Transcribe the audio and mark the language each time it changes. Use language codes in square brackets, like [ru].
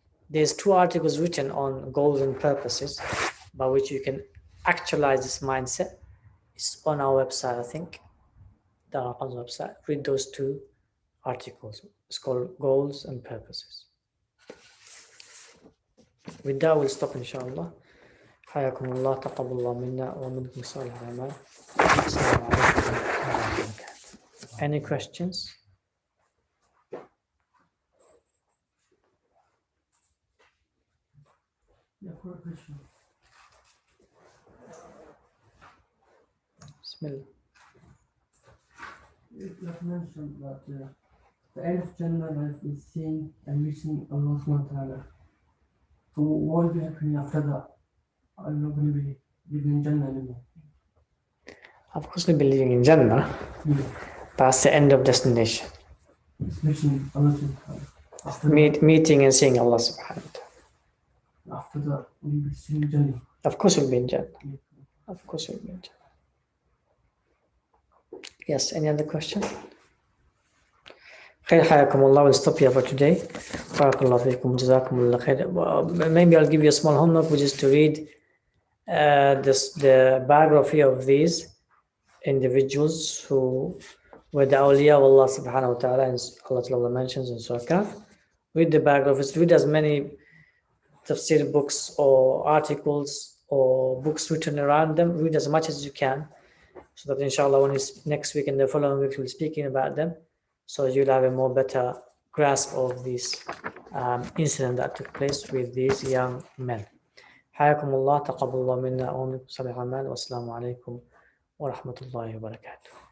[en] There's 2 articles written on goals and purposes by which you can actualize this mindset. It's on our website, I think, the Al-Arqam's website. Read those 2 articles. It's called Goals and Purposes. With that, we'll stop, inshallah. [ar] حياكم الله تقبل الله منا ومنكم صالح الأعمال. السلام عليكم ورحمة الله وبركاته. [en] Any questions? Yeah, for a question. Bismillah. You have mentioned that the end of Jannah life is seeing and reaching Allah subhanahu wa ta'ala. So what will be happening after that? I'm not going to be living in Jannah anymore. Of course, we'll be living in Jannah. Yeah. That's the end of destination. It's reaching Allah subhanahu wa ta'ala. After Meeting and seeing Allah subhanahu wa ta'ala. after that, we'll be seeing Jannah. Of course, we'll be in Jannah. Yeah. Of course, we'll be in Jannah. Yes, any other question? [ar] خير حياكم الله. [en] We'll stop here for today. [ar] بارك الله فيكم جزاكم الله خير. [en] Maybe I'll give you a small homework, which is to read the biography of these individuals who were the awliya of Allah subhanahu wa ta'ala, and Allah Ta'ala mentions in Surah Al-Kahf. Read the biographies, read as many tafsir books or articles or books written around them. Read as much as you can, so that inshallah when it's next week and the following week we'll be speaking about them, so you'll have a more better grasp of this incident that took place with these young men. [ar] حياكم الله تقبل الله منا ومنكم صالح الأعمال والسلام عليكم ورحمة الله وبركاته.